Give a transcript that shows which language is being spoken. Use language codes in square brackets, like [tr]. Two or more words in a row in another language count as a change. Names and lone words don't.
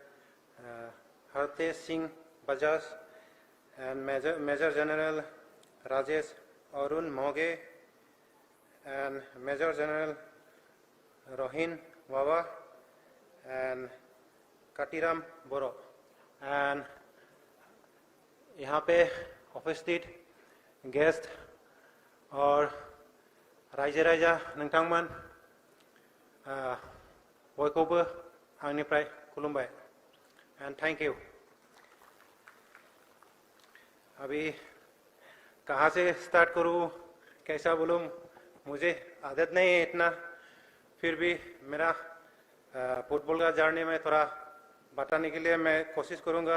[en] Hartesh Singh Bajaj, and Major General Rajesh Arun Moge, and Major General Rohin Wawa, and Katiram Boro. [brx] And [hi] यहाँ पे उपस्थित गेस्ट और [brx] रायजो राजा नोंथांमोन बयखौबो आंनिफ्राय खुलुमबाय [en] and thank you. [hi] अभी कहाँ से स्टार्ट करूँ, कैसा बोलूँ, मुझे आदत नहीं है इतना, फिर भी मेरा फुटबॉल का जर्नी में थोड़ा बताने के लिए मैं कोशिश करूँगा।